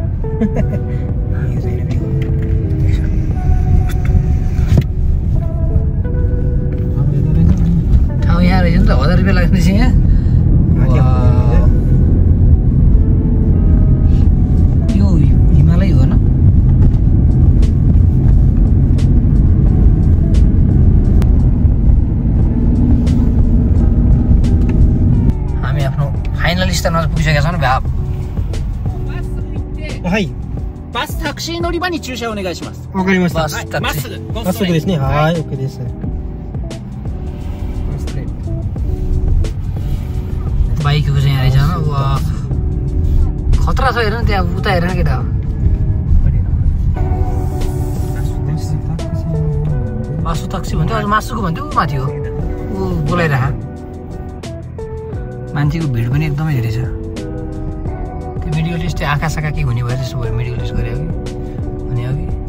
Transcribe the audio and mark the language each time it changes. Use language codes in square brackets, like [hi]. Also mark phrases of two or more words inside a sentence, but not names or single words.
[ne] ठाउँ यहाँ रहेछ नि त 1000 रुपियाँ लाग्ने रहेछ यहाँ यो हिमालय हो न स्थानमा पुगिसकेका छौँ भ्या [ja] はいバスタクシー乗り場に駐車お願いします。わかりました。まっすぐ。まっすぐですね。はい、OK です。 [ne] बाइकको चाहिँ यहाँ रहेछ वाह खतरा छ हेर्नु त्यहाँ उता हेर्नु केटा मासु ताक्सी भन्थ्यो अझ मासुको भन्थ्यो माथि हो ऊ बोलाइराख मान्छेको भिड पनि एकदमै धेरै छ त्यो [en] medical test [ne] आँखा साखा के हुने भयो त्यसो भएर [en] medical test [ne] गरे भने अघि